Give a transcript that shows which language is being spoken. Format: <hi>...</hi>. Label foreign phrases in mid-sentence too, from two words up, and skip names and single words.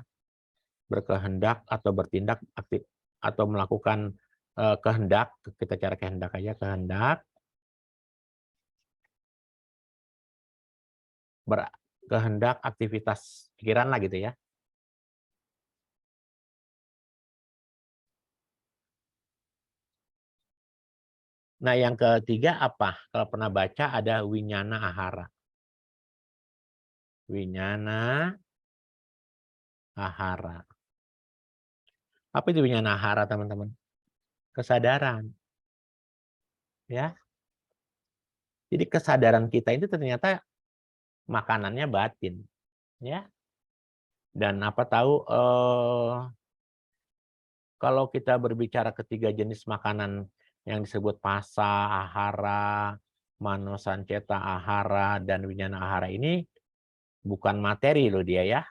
<id>Berkehendak atau bertindak aktif atau melakukan kehendak, kita cara kehendak aja, kehendak berkehendak aktivitas pikiran lah gitu ya. Nah, yang ketiga apa? Kalau pernah baca ada</id> <pi>winyana ahara. Winyana ahara.</pi> <id>Apa itu</id> <pi>winyana ahara,</pi> <id>teman-teman? Kesadaran. Ya. Jadi kesadaran kita itu ternyata makanannya batin, ya. Dan apa tahu kalau kita berbicara ketiga jenis makanan yang disebut</id> <pi>pasa, ahara, mano sanceta ahara,</pi> <id>dan</id> <pi>winyana ahara</pi> <id>ini bukan materi loh dia ya.</id>